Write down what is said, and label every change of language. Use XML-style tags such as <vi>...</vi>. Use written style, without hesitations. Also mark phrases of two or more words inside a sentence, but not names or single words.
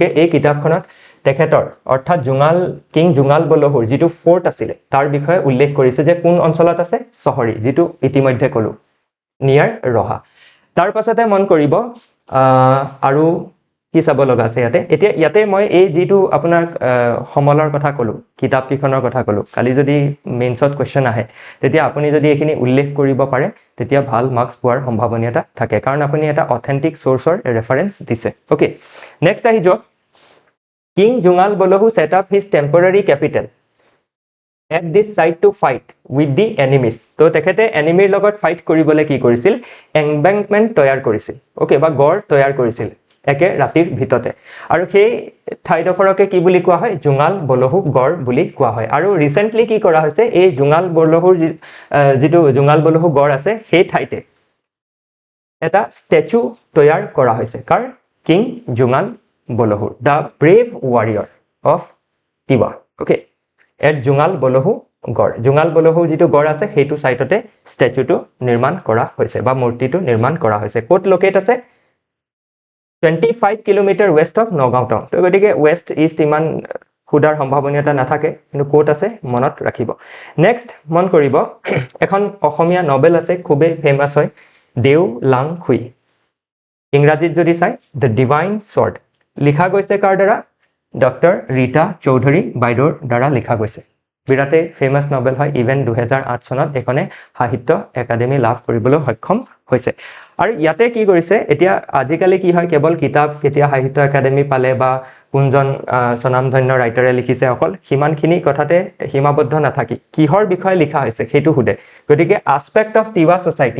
<as>এই কিতাপখনত তেখেতৰ অৰ্থাৎ কিং জুঙাল বলহুৰ যিটো ফোৰ্ট আছিল তাৰ বিষয়ে উল্লেখ কৰিছে যে কোন অঞ্চলত আছে চহৰী যিটো ইতিমধ্যে কলো নিয়াৰ ৰহা তাৰ পাছতে মন কৰিব আৰু কি চাব লগা আছে ইয়াতে মই এই যিটো আপোনাৰ সমলৰ কথা কলো কিতাপ কিখনৰ কথা কলো কালি যদি মেইনছত কোৱেশ্চন আহে তেতিয়া আপুনি যদি এখিনি উল্লেখ কৰিব পাৰে তেতিয়া ভাল মাৰ্কস পোৱাৰ সম্ভাৱনীয়তা থাকে কাৰণ আপুনি এটা অথেন্টিক সোৰ্সৰ ৰেফাৰেন্স দিছে ওকে নেক্সট আহি যাওক কিং জুঙাল বলহু</as> <en>set up his temporary capital at this site to fight with the enemies</en> <as>তো তেখেতে এনিমিৰ লগত ফাইট কৰিবলৈ কি কৰিছিল এম্বেংকমেন্ট তৈয়াৰ কৰিছিল ওকে বা গড় তৈয়াৰ কৰিছিল একে ৰাতিৰ ভিতৰতে আৰু সেই ঠাইডখৰকে কি বুলি কোৱা হয় জুঙাল বলহু গড় বুলি কোৱা হয় আৰু ৰিসেন্টলি কি কৰা হৈছে এই জুঙাল বলহুৰ যিটো জুঙাল বলহু গড় আছে সেই ঠাইতে এটা স্ট্যাচু তৈয়াৰ কৰা হৈছে কাৰ কিং জুঙাল বলহুৰ</as> <en>the brave warrior of Tiwa okay at Jungal Bolohu</en> <as>গড় জোঙাল বলহু যিটো গড় আছে সেইটো সাইটতে স্ট্যাচুটো নিৰ্মাণ কৰা হৈছে বা মূৰ্তিটো নিৰ্মাণ কৰা হৈছে ক'ত লোকেট আছে</as> <en>25 kilometre west of Nagaon town</en> <as>তো গতিকে ওয়েস্ট ইষ্ট ইমান খুদাৰ সম্ভাৱনীয়তা নাথাকে কিন্তু ক'ত আছে মনত ৰাখিব নেক্সট মন কৰিব এখন অসমীয়া নভেল আছে খুবেই ফেমাস হয় দেও লাং খুই ইংৰাজীত যদি চাই</as> <en>the divine sword</en> <as>লিখা গৈছে কাৰ দ্বাৰা ডক্টৰ ৰীতা চৌধুৰী বাইদেউৰ দ্বাৰা লিখা গৈছে বিৰাটে ফেমাস নভেল হয় ইভেন 2008 চনত এখনে সাহিত্য একাডেমি লাভ কৰিবলৈ সক্ষম হৈছে আৰু ইয়াতে কি কৰিছে এতিয়া আজিকালি কি হয় কেৱল কিতাপ কেতিয়া সাহিত্য একাডেমি পালে বা কোনজন সনামধন্য ৰাইটাৰে লিখিছে অকল হিমানখিনি কথাতে সীমাবদ্ধ নাথাকি কিহৰ বিষয়ে লিখা হৈছে সেইটো হুদে গতিকে</as> <en>aspect of Tiwa society</en>